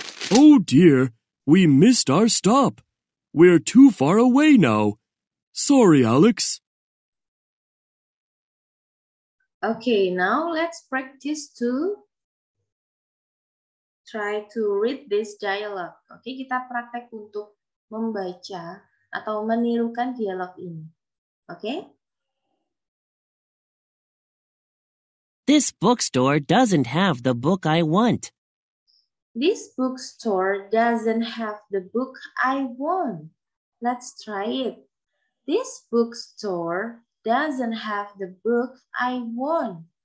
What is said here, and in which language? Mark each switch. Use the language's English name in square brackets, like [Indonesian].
[English] Oh dear, we missed our stop. We're too far away now. Sorry, Alex. Okay, now let's practice to try to read this dialogue. [Indonesian] Oke, kita praktek untuk membaca atau menirukan dialog ini. Oke? [English] This bookstore doesn't have the book I want. This bookstore doesn't have the book I want. Let's try it. This bookstore doesn't have the book I want.